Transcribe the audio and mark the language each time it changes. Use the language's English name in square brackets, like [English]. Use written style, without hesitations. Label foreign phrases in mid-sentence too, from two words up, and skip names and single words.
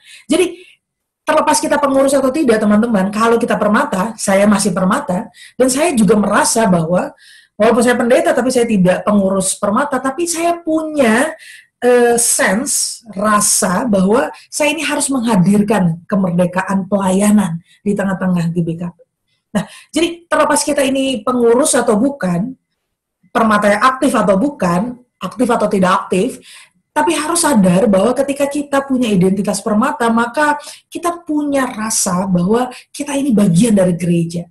[Indonesian] Jadi terlepas kita pengurus atau tidak, teman-teman, kalau kita Permata, saya masih Permata, dan saya juga merasa bahwa walaupun saya pendeta, tapi saya tidak pengurus Permata, tapi saya punya sense, rasa bahwa saya ini harus menghadirkan kemerdekaan pelayanan di tengah-tengah GBKP. Nah, jadi terlepas kita ini pengurus atau bukan, Permata yang aktif atau bukan, aktif atau tidak aktif, tapi harus sadar bahwa ketika kita punya identitas Permata, maka kita punya rasa bahwa kita ini bagian dari gereja.